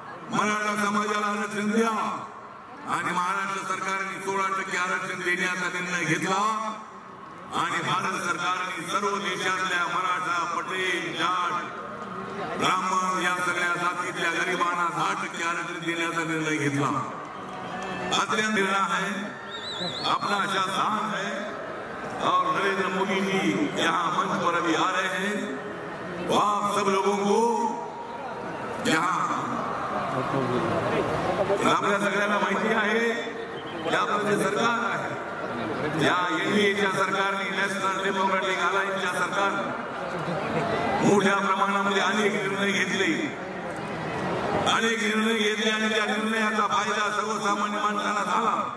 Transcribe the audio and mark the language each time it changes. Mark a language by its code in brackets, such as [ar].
[mr] मराठा समाजाला आरक्षण द्या. आणि महाराष्ट्र सरकारने 16% आरक्षण देण्याचा निर्णय घेतला आणि भारत सरकारने सर्व देशातल्या मराठा, पटेल, जाट, ब्राह्मण या सगळ्या जातीतल्या गरिबांना 10% आरक्षण देण्याचा निर्णय घेतला. [hi] अत्यंत निर्णय है, अपना शासन है और नरेंद्र मोदी जी यहाँ मंच पर अभी आ रहे हैं. वो आप सब लोगों को यहाँ [mr] आपल्या सगळ्यांना माहिती आहे की आपलं जे सरकार आहे या NDAच्या सरकारने, नॅशनल डेमोक्रेटिक अलायन्सच्या सरकारने मोठ्या प्रमाणामध्ये अनेक निर्णय घेतले आणि त्या निर्णयाचा फायदा सर्वसामान्य माणसाला झाला.